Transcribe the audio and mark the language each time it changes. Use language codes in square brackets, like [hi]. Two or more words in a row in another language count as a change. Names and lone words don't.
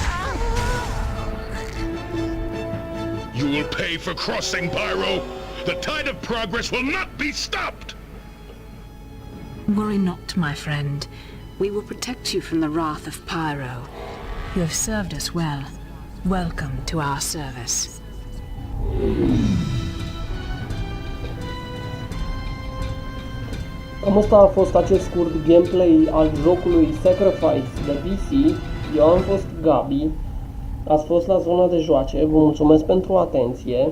[en] You will pay for crossing, Pyro. The tide of progress will not be stopped. Worry not, my friend. We will protect you from the wrath of Pyro. You have served us well. Welcome to our service. [ro] Cam asta a fost acest scurt gameplay al jocului Sacrifice de PC. Eu am fost Gabi. Ați fost la zona de joace. Vă mulțumesc pentru atenție.